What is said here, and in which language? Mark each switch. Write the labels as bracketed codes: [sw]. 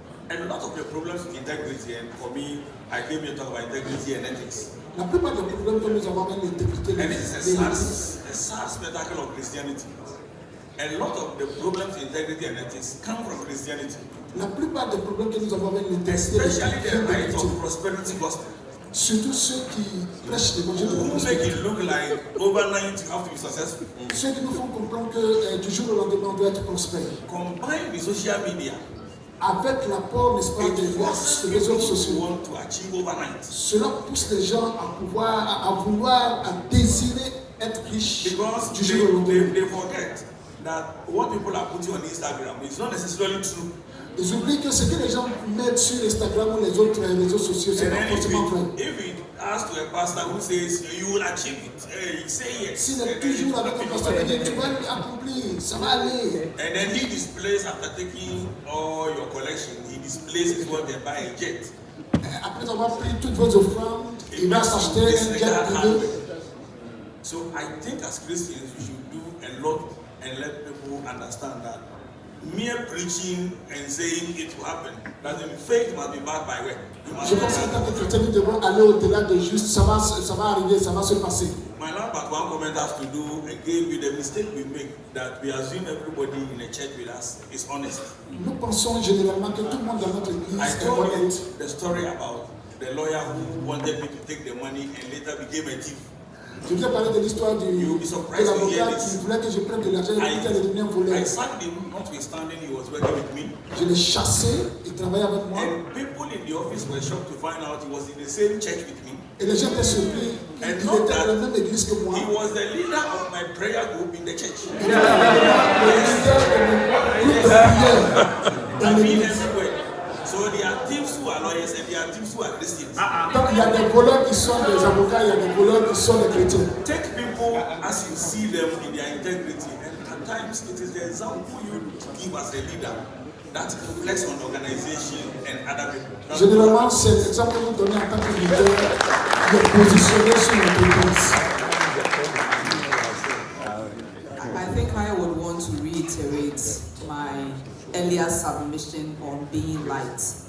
[en] And a lot of the problems with integrity, and for me, I came here to talk about integrity and ethics. And it is a sad spectacle of Christianity. A lot of the problems in integrity and ethics come from Christianity. Especially the right of prosperity gospel. [fr] Surtout ceux qui prêchent l'évangile de la prospérité. [en] Make it look like overnight you have to be successful. [fr] Ceux qui nous font comprendre que du jour au lendemain on doit être prospère. [en] Combine with social media. [fr] Avec l'apport, n'est-ce pas, des réseaux sociaux, cela pousse les gens à vouloir, à désirer être riches. [en] Because they forget that what people are putting on Instagram is not necessarily true. [fr] Ils oublient que ce que les gens mettent sur Instagram ou les autres réseaux sociaux, c'est pas forcément vrai. [en] If it asks to a pastor who says you will achieve it, he say yes. [fr] S'il est toujours avec un pasteur qui dit tu vas l'accomplir, ça va aller. [en] And then he displays after taking all your collection, he displays what they buy a jet. [fr] Après avoir pris toutes vos offrandes, il va s'acheter un jet privé. [en] So I think as Christians we should do a lot and let people understand that mere preaching and saying it will happen doesn't mean faith must be backed by work. [fr] Je pense qu'en tant que chrétien, nous devons aller au-delà de juste ça va arriver, ça va se passer. [en] My last but one comment has to do again with the mistake we make that we assume everybody in the church with us is honest. [fr] Nous pensons généralement que tout le monde dans notre église est honnête. [en] I told you the story about the lawyer who wanted me to take the money and later became a thief. [fr] Je vous ai parlé de l'histoire de l'avocat qui voulait que je prenne de l'argent et qui allait devenir un voleur. [en] I sacked him, notwithstanding he was working with me. [fr] Je l'ai chassé, il travaillait avec moi. [en] And people in the office were shocked to find out he was in the same church with me. [fr] Et les gens étaient surpris. Il était dans la même église que moi. [en] He was the leader of my prayer group in the church. [fr] Il était le leader de mon groupe de prière dans l'église. [en] So there are thieves who are lawyers and there are thieves who are Christians. [fr] Donc il y a des voleurs qui sont des avocats, il y a des voleurs qui sont des chrétiens. [en] Take people as you see them in their integrity, and at times it is the example you give as a leader that reflects on the organization and other people. [fr] Généralement, c'est l'exemple que vous donnez en tant que leader de positionner sur l'entreprise. [en] I think I would want to reiterate my earlier submission on being light.